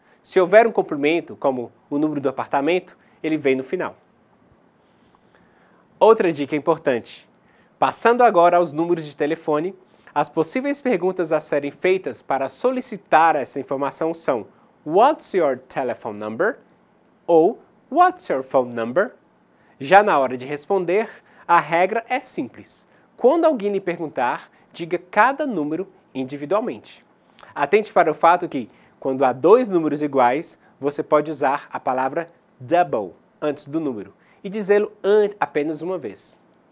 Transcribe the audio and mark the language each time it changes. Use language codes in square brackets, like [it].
[pt] Se houver um complemento, como o número do apartamento, ele vem no final. Outra dica importante. Passando agora aos números de telefone, as possíveis perguntas a serem feitas para solicitar essa informação são [en] What's your telephone number? Ou What's your phone number? [pt] Já na hora de responder, a regra é simples. Quando alguém lhe perguntar, diga cada número individualmente. Atente para o fato que, quando há 2 números iguais, você pode usar a palavra double antes do número e dizê-lo apenas uma vez.